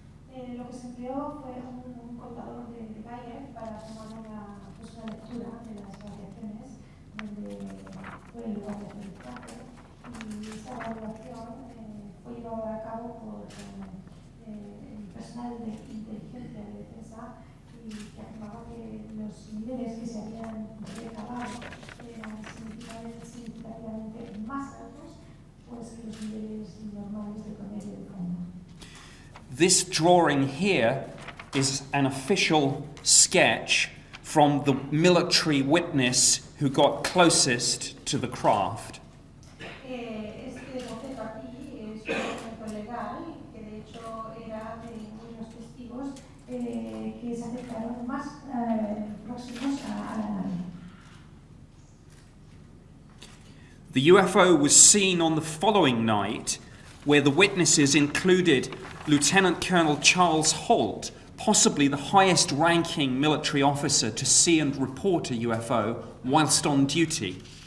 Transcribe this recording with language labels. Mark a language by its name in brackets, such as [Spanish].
[Spanish] Lo que se empleó fue un contador de Geiger para tomar una lectura de las radiaciones donde fue el lugar de aterrizaje y esa evaluación fue llevada a cabo por el personal de inteligencia de defensa y que afirmaba que los niveles que se habían recabado eran significativamente más altos pues, que los niveles normales de promedio de fondo. [English] This drawing here is an official sketch from the military witness who got closest to the craft. [Spanish] Este boceto aquí es un documento legal que de hecho era de unos testigos que se acercaron más próximos a la nave. [English] The UFO was seen on the following night, where the witnesses included Lieutenant Colonel Charles Holt, possibly the highest-ranking military officer to see and report a UFO whilst on duty.